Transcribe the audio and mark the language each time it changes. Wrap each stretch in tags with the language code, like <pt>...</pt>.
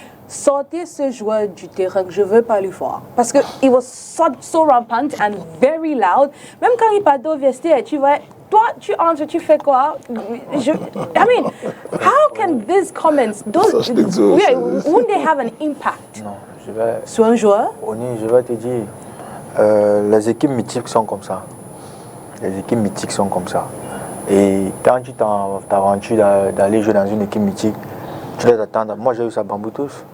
<fr>sortez ce joueur du terrain, je veux pas lui voir. Parce que</fr> <en>it was so rampant and very loud.</en> <fr>Même quand il partait au vestiaire, tu vois, toi, tu entres, tu fais quoi?</fr> <en>I mean, how can these comments, won't they have an impact?</en> <fr>Non, je vais... Sur un joueur? ONI, je vais te dire, les équipes mythiques sont comme ça. Les équipes mythiques sont comme ça. Et quand tu t'aventures d'aller jouer dans une équipe mythique, tu dois t'attendre. Moi, j'ai eu ça à Bamboutos.</fr>